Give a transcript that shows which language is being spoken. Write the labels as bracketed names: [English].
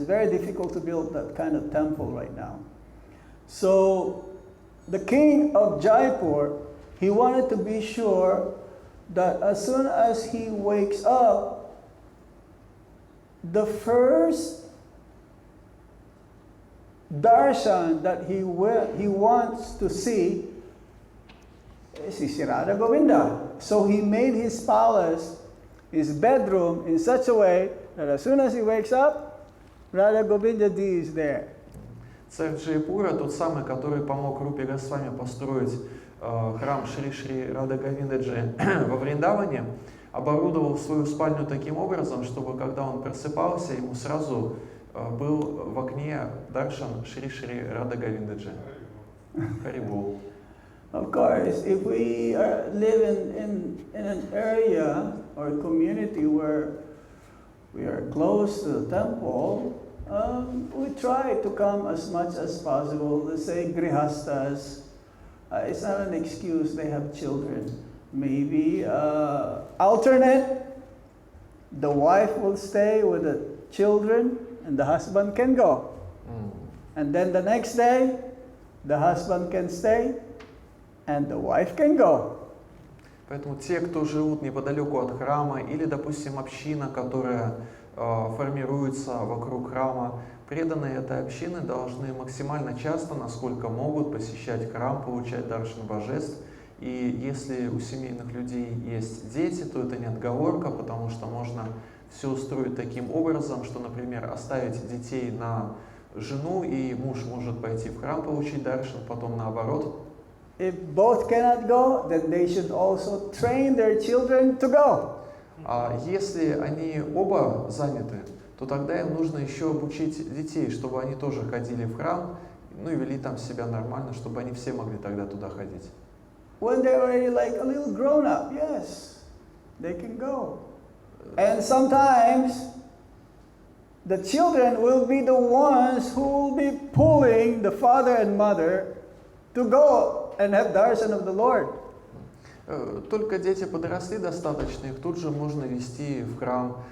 [English] It's very difficult to build that kind of temple right now. So the king of Jaipur, he wanted to be sure that as soon as he wakes up, the first darshan that he wants to see is Shri Radha Govinda. So he made his palace, his bedroom, in such a way that as soon as he wakes up, Radha Govinda Ji is there. [Russian] Царь Джайпура, тот самый, который помог Рупе Госвами построить храм Шри-Шри Рада Говиндаджи во Вриндаване, оборудовал свою спальню таким образом, чтобы когда он просыпался, ему сразу был в окне Даршан Шри Рада Говиндаджи. Харибол. [English] Of course, if we live in an area or community where we are close to the temple, we try to come as much as possible. Let's say grihastas, it's not an excuse, they have children. Maybe alternate, the wife will stay with the children and the husband can go. And then the next day, the husband can stay and the wife can go. [Russian] Поэтому те, кто живут неподалеку от храма, или, допустим, община, которая формируется вокруг храма, преданные этой общины должны максимально часто, насколько могут, посещать храм, получать даршан божеств. И если у семейных людей есть дети, то это не отговорка, потому что можно все устроить таким образом, что, например, оставить детей на жену, и муж может пойти в храм получить даршан, потом наоборот. [English] If both cannot go, then they should also train their children to go. [Russian] А если они оба заняты, то тогда им нужно еще обучить детей, чтобы они тоже ходили в храм, ну и вели там себя нормально, чтобы они все могли тогда туда ходить. [English] When they're already like a little grown up, yes, they can go. And sometimes the children will be the ones who will be pulling the father and mother to go and have darshan of the Lord. [Russian] Только дети подросли достаточно, их тут же можно вести в храм.